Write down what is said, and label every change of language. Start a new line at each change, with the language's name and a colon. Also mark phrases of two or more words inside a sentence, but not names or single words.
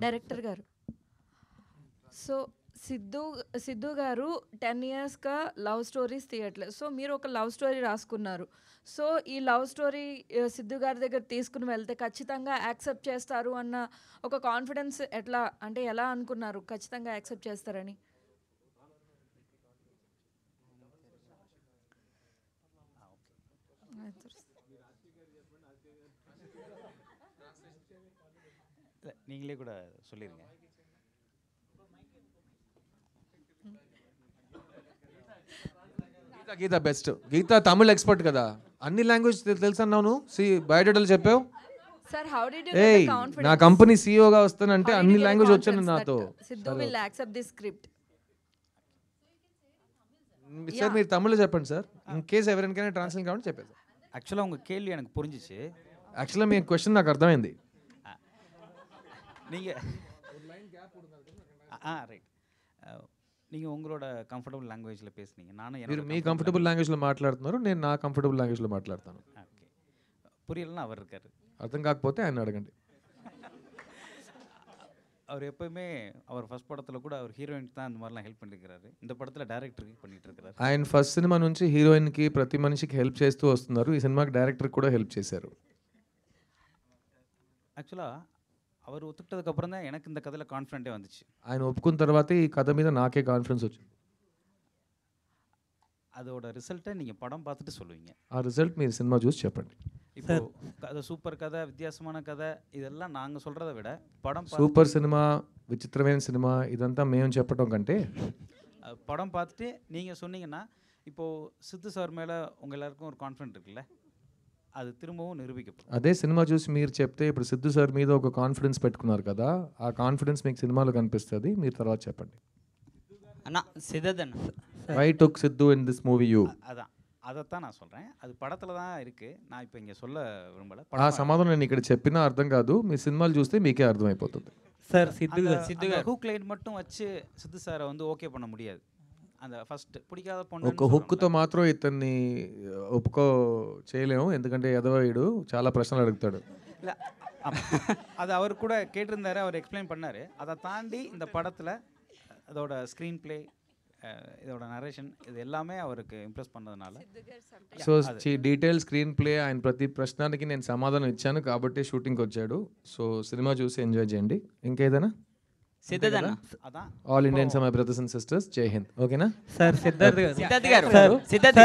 Telugu: డైరెక్టర్ గారు, సో సిద్ధు గారు 10 yearsగా
English: love stories
Telugu: తీయట్లేదు. సో మీరు ఒక
English: love story
Telugu: రాసుకున్నారు. సో ఈ
English: love story
Telugu: సిద్ధు గారి దగ్గర తీసుకుని వెళ్తే ఖచ్చితంగా యాక్సెప్ట్ చేస్తారు అన్న ఒక కాన్ఫిడెన్స్ ఎలా అనుకున్నారు ఖచ్చితంగా యాక్సెప్ట్ చేస్తారని?
Tamil: நீங்களே கூட சொல்லிருங்க.
Telugu: గీత బెస్ట్. గీత తమిళ ఎక్స్పర్ట్ కదా, అన్ని లాంగ్వేజ్ తెలుసు అన్నావు. బయోడేటాలు చెప్పావు.
English: Sir how did you get the confidence?
Telugu: నా కంపెనీ సీఈఓగా వస్తానంటే అన్ని లాంగ్వేజ్ వచ్చాను నాతో.
English: Siddhu will accept this script.
Telugu: సార్ మీరు తమిళ చెప్పండి సార్,
English: in case
Telugu: ఎవరికైనా ట్రాన్స్లేట్ కావాలని చెప్పేది.
Tamil: యాక్చువల్గా உங்க கேள்வி எனக்கு புரிஞ்சிச்சு.
Telugu: యాక్చువల్గా మీ క్వశ్చన్ నాకు అర్థమైంది.
Tamil: நீங்கள் ரைட் நீங்கள் உங்களோட
English: comfortable language
Tamil: பேசுனீங்க.
Telugu: మీరు మీ
English: comfortable language
Telugu: మాట్లాడుతున్నారు, నేను నా
English: comfortable language
Telugu: మాట్లాడతాను. ఓకే,
Tamil: புரியலன்னா அவர் இருக்காரு.
Telugu: అర్థం కాకపోతే ఆయన అడగండి.
Tamil: அவர் எப்பவுமே அவர் ஃபர்ஸ்ட் படத்தில் கூட அவர் ஹீரோயினுக்கு தான் அந்த மாதிரிலாம் ஹெல்ப் பண்ணியிருக்கிறாரு. இந்த படத்தில் డైరెక్టర్కి பண்ணிட்டு இருக்கிறாரு.
Telugu: ఆయన ఫస్ట్ సినిమా నుంచి హీరోయిన్కి ప్రతి మనిషికి హెల్ప్ చేస్తూ వస్తున్నారు. ఈ సినిమాకి డైరెక్టర్ కూడా హెల్ప్ చేశారు.
Tamil: యాక్చువల్గా அவர் ஒத்துக்கிட்டதுக்கு அப்புறம் தான் எனக்கு இந்த கதையில் கான்ஃபிடென்ட்டே வந்துச்சு.
Telugu: ఆయన ఒప్పుకున్న తర్వాతే ఈ కథ మీద నాకే కాన్ఫిడెన్స్ వచ్చింది.
Tamil: அதோட ரிசல்ட்டை நீங்கள் படம் பார்த்துட்டு சொல்லுவீங்க.
Telugu: ఆ రిజల్ట్ మీరు సినిమా చూసి చెప్పండి.
Tamil: இப்போ கதை சூப்பர் கதை, வித்தியாசமான கதை, இதெல்லாம் நாங்கள் சொல்கிறத விட படம்
Telugu: సూపర్ సినిమా, విచిత్రమైన సినిమా ఇదంతా మేము చెప్పడం కంటే
Tamil: படம் பார்த்துட்டு நீங்கள் சொன்னீங்கன்னா இப்போது சித்து சார் மேலே உங்கள் எல்லாருக்கும் ஒரு கான்ஃபிடென்ட் இருக்குல்ல,
Telugu: అది తిరుమவும் నిరూపించబడుతుంది. అదే సినిమా చూసి మీరు చెప్తే ఇప్పుడు సిద్ధు సార్ మీద ఒక కాన్ఫిడెన్స్ పెట్టుకున్నారు కదా, ఆ కాన్ఫిడెన్స్ మీకు సినిమాలో కనిపిస్తుంది. మీరు తర్వాత చెప్పండి. అన్న సిద్ధు
English: Why took Siddhu in this movie you?
Tamil: అதான் அதைத்தான் நான் சொல்கிறேன். அது படத்தில் தான் இருக்குது. நான் இப்போ இங்கே சொல்ல விரும்பலை.
Telugu: ఆ సమాధానం నేను ఇక్కడ చెప్పినా అర్థం కాదు, మీ సినిమాలు చూస్తే మీకే అర్థమైపోతుంది.
Tamil: சார் சித்து
English: hook line
Tamil: மட்டும் வச்சு சித்து சாரை வந்து ஓகே பண்ண முடியாது. அந்த ఫస్ట్ பிடிக்காத பொண்ணு
Telugu: ఒక హుక్కుతో మాత్రం ఇతన్ని ఒప్పుకో చేయలేము, ఎందుకంటే ఎదవాయుడు చాలా ప్రశ్నలు అడుగుతాడు.
Tamil: இல்லை அது அவர் கூட கேட்டிருந்தாரு, அவர் எக்ஸ்பிளைன் பண்ணார். அதை தாண்டி இந்த படத்தில் அதோட
English: screen play,
Tamil: இதோட நரேஷன், இது எல்லாமே அவருக்கு ఇంప్రెస్ பண்ணதுனால
Telugu: సో
English: detail screen play,
Telugu: ఆయన ప్రతి ప్రశ్నకి నేను సమాధానం ఇచ్చాను కాబట్టి షూటింగ్కి వచ్చాడు. సో సినిమా చూసి ఎంజాయ్ చేయండి. ఇంకేదైనా
English: all Indians my brothers and sisters,
Hindi: जय हिंद.
Telugu: ఓకేనా సార్ సిద్ధార్థ్ గారు సార్